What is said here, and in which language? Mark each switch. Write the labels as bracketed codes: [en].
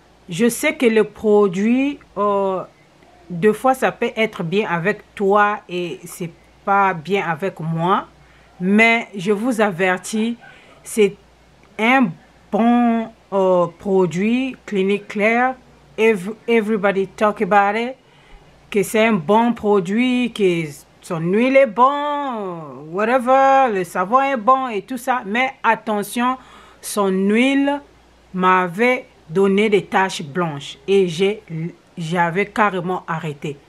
[fr] Je sais que le produit, deux fois, ça peut être bien avec toi et c'est pas bien avec moi. Mais je vous avertis, c'est un bon produit, Clinique Claire. [en] Everybody talk about it. [fr] Que c'est un bon produit, que son huile est bon, whatever, le savon est bon et tout ça. Mais attention, son huile m'avait donné des taches blanches et j'avais carrément arrêté.